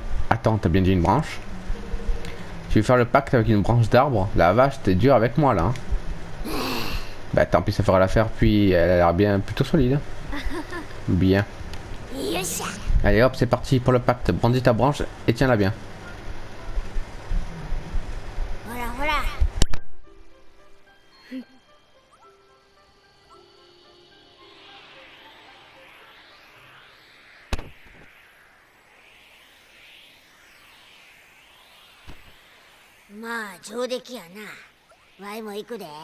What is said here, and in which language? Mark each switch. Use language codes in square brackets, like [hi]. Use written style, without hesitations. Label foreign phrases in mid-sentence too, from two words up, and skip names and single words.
[fr] Attends, t'as bien dit une branche? Tu veux faire le pacte avec une branche d'arbre? La vache, t'es dur avec moi là. Hein. Bah tant pis, ça fera l'affaire, puis elle a l'air bien plutôt solide. Bien. Allez hop, c'est parti pour le pacte. Brandis ta branche et tiens-la bien. [ja] ほらほらまあ上出来やなワイも行くで